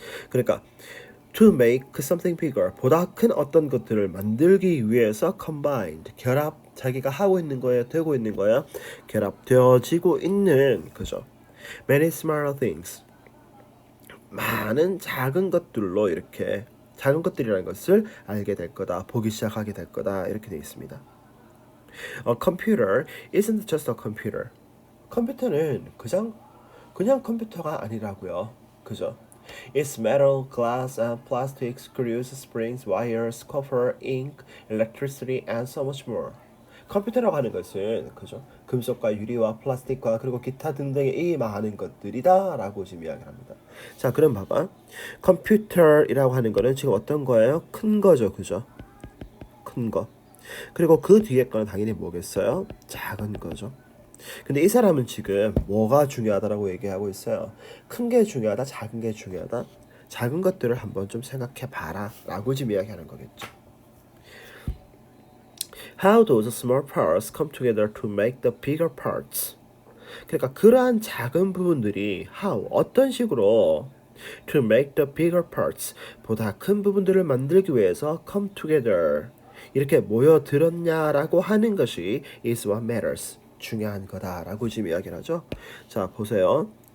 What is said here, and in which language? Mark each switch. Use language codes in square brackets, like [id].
[ko] 그러니까 [en] to make something bigger [ko] 보다 큰 어떤 것들을 만들기 위해서 combined 자기가 하고 있는 거예요, 되고 있는 거예요, 결합되어지고 있는 그죠. [en] many smaller things [ko] 많은 작은 것들로 이렇게 작은 것들이라는 것을 알게 될 거다, 보기 시작하게 될 거다 이렇게 되어 있습니다. [en] A computer isn't just a computer. [ko] 컴퓨터는 그냥 컴퓨터가 아니라고요. 그죠? [en] It's metal, glass, and plastic, screws, springs, wires, copper, ink, electricity, and so much more. [ko] 컴퓨터라고 하는 것은 그죠? 금속과 유리와 플라스틱과 그리고 기타 등등의 이 많은 것들이다라고 지금 이야기를 합니다. 자, 그럼 봐봐. 컴퓨터이라고 하는 거는 지금 어떤 거예요? 큰 거죠, 그죠? 큰 거. 그리고 그 뒤에 거는 당연히 뭐겠어요? 작은 거죠. 근데 이 사람은 지금 뭐가 중요하다라고 얘기하고 있어요. 큰 게 중요하다, 작은 게 중요하다. 작은 것들을 한번 좀 생각해 봐라 라고 지금 이야기하는 거겠죠. [en] How those small parts come together to make the bigger parts. [ko] 그러니까 그러한 작은 부분들이 how 어떤 식으로 [en] to make the bigger parts [ko] 보다 큰 부분들을 만들기 위해서 [en] come together [ko] 이렇게 모여들었냐라고 하는 것이 [en] is what matters [ko] 중요한 거다라고 지금 이야기를 하죠. 자, 보세요.